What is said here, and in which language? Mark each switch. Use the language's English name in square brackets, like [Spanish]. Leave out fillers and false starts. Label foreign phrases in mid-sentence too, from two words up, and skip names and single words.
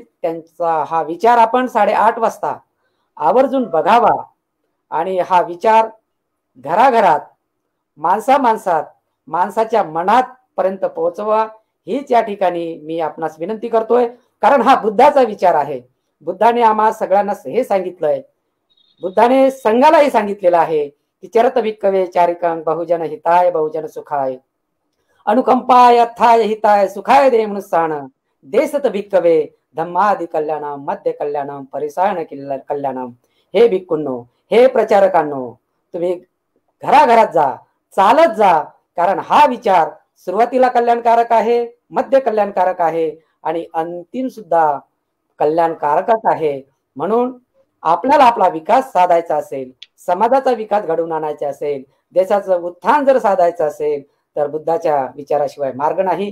[Marathi] त्यांचा हा विचार आपण 8:30 वाजता आवर्जून बघावा आणि हा विचार घराघरात, माणसामाणसात, माणसाच्या मनात पर्यंत पोहोचवा, हीच या ठिकाणी मी आपणास विनंती करतोय. कारण हा बुद्धाचा विचार आहे. बुद्धाने आम्हा सगळ्यांना हे सांगितलंय, बुद्धाने संघालाही सांगितलेलं आहे की [Pali] चरत भिक्कवे चारिकं बहुजन हिताय बहुजन सुखाय अनुकंपाय अर्थाय हिताय सुखाय दे मनुष्याण देसत भिक्कवे धम्मादि कल्याणम मध्य कल्याणम परिसायन कल्याणम. [Marathi] हे भिक्खूंनो, हे प्रचारकांनो, तुम्ही घराघरात जा, चालत जा, कारण हा विचार सुरुवातीला कल्याणकारक आहे, मध्य कल्याणकारक आहे आणि अंतिम सुद्धा कल्याणकारकच आहे. म्हणून आपल्याला आपला विकास साधायचा असेल, समाजाचा विकास घडवून आणायचा असेल, देशाचं उत्थान जर साधायचं असेल तर बुद्धाच्या विचाराशिवाय मार्ग नाही.